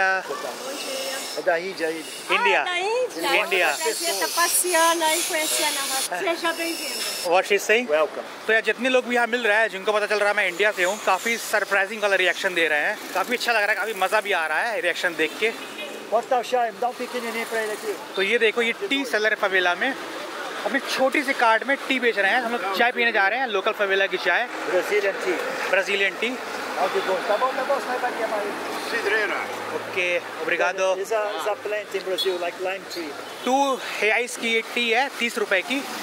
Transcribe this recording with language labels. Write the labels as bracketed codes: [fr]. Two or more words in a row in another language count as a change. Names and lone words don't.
[pt] É da Índia ele. India. Ah, da Índia. India. Prazer estar passeando aí, conhecendo a roça. Seja bem-vindo. [en] What she is saying? Welcome. [hi] तो यार जितने लोग भी यहाँ मिल रहा है, जिनको पता चल रहा है मैं इंडिया से हूँ, काफ़ी सरप्राइजिंग वाला रिएक्शन दे रहे हैं। काफ़ी अच्छा लग रहा है, काफ़ी मज़ा भी आ रहा है रिएक्शन देख के। [pt] Posso dar o chá? Me dá um pequenininho pra ele aqui. [hi] तो ये देखो ये टी सेलर है फवेला में, अपनी छोटी सी कार्ट में टी बेच रहे हैं। हम लोग चाय पीने जा रहे हैं, लोकल फवेला की चाय, ब्राजीलियन टी। ओके, ओब्रिगाडो। 2 reais की टी है, 30 रुपए की।